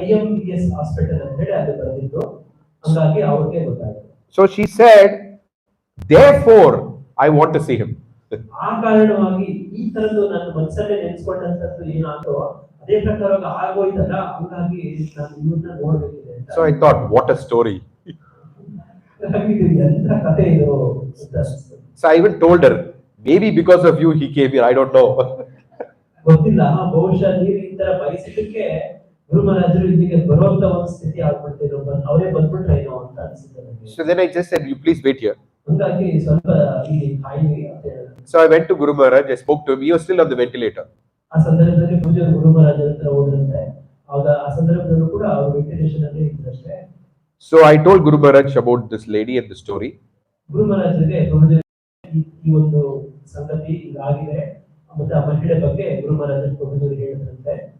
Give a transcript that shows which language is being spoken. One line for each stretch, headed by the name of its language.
Kannada: ILBS hospital ಅಂತ ಹೇಳಿ ಅದು ಬರೆದಿತ್ತು. ಹಂಗಾಗಿ ಅವ್ರಿಗೆ ಗೊತ್ತಾಯ್ತು.
English: So she said, therefore, I want to see him.
Kannada: ಆ ಕಾರಣವಾಗಿ ಈ ತರದ್ದು ನನ್ನ ಮನಸ್ಸಲ್ಲೇ ನೆನೆಸ್ಕೊಂಡಂತದ್ದು ಏನಾದ್ರು ಅದೇ ಪ್ರಕಾರವಾಗಿ ಆಗೋಯ್ತಲ್ಲ, ಹಂಗಾಗಿ ನಾನು ಇವ್ರನ್ನ ನೋಡ್ಬೇಕಿದೆ ಅಂತ.
English: So I thought, what a story.
Kannada: ಎಂತ ಕಥೆ ಇದು.
English: So I even told her, maybe because of you he came here. I don't know.
Kannada: ಗೊತ್ತಿಲ್ಲ, ಬಹುಶಃ ನೀವು ಈ ತರ ಪರಿಸ್ಥಿತಿಗೆ ಗುರು ಮಹಾರಾಜರು ಇಲ್ಲಿಗೆ ಬರುವಂತ ಒಂದು ಸ್ಥಿತಿ ಆಗ್ಬಿಡ್ತಿದ್ರು, ಅವರೇ ಬಂದ್ಬಿಟ್ರೆ ಏನೋ ಅಂತ ಅನ್ಸುತ್ತೆ ನನಗೆ.
English: So then I just said, you please wait here.
Kannada: ಹಂಗಾಗಿ ಸ್ವಲ್ಪ ಇಲ್ಲಿ ಕಾಯಿರಿ ಅಂತ ಹೇಳಿದ್ರು.
English: So I went to Guru Maharaj. I spoke to him. He was still on the ventilator.
Kannada: ಆ ಸಂದರ್ಭದಲ್ಲಿ ಪೂಜೆ ಗುರು ಮಹಾರಾಜರ ಹತ್ರ ಹೋದ್ರಂತೆ. ಆಗ ಆ ಸಂದರ್ಭದಲ್ಲೂ ಕೂಡ ಅವರು ವೆಂಟಿಲೇಷನ್ ಅಲ್ಲಿ ಇದ್ದಷ್ಟೇ.
English: So I told Guru Maharaj about this lady and the story.
Kannada: ಗುರು ಮಹಾರಾಜರಿಗೆ ಈ ಒಂದು ಸಂಗತಿ ಇದಾಗಿದೆ ಮತ್ತೆ ಆ ಮಹಿಳೆ ಬಗ್ಗೆ ಗುರು ಮಹಾರಾಜರು ಹೇಳಿದ್ರಂತೆ.